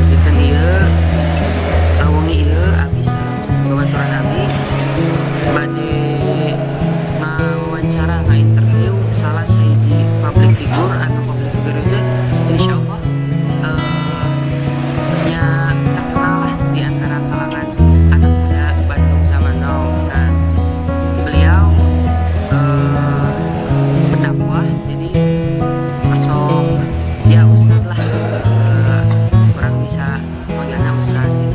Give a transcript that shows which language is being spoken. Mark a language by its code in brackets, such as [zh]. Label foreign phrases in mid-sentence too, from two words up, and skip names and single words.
[su] Kita ieu wengi ieu abis babaturan abi bade ngawawancara ngainterview salah sahiji [en] public figure [su] atau [en] public figure [su] itu insyaallah nya terkenal lah [id] di antara kalangan anak muda [su] Bandung zaman now. [id] Dan beliau berdakwah, jadi masuk ya ustad lah, kurang bisa manggilnya ustad gitu.